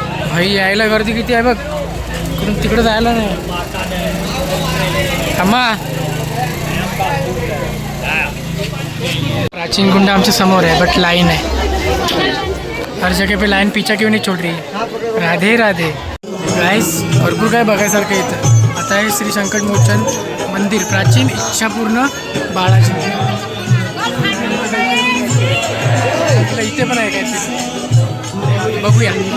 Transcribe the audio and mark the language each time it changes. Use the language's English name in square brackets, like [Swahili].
[Marathi] भाई यायला गर्दी किती आहे बघ. इकडून तिकडं जायला नाही. थांबा. प्राचीन कुंड आमच्या समोर आहे. बट लाईन आहे. [Hindi] हर जगह पे लाईन पीछा क्यों नहीं छोड़ रही. राधे राधे. [Marathi] गाईस भरपूर काय बघायसारखं इथं. आता हे श्री संकट मोचन मंदिर. प्राचीन इच्छापूर्ण बाळाजी. वाटलं इथे पण आहे काहीतरी, बघूया.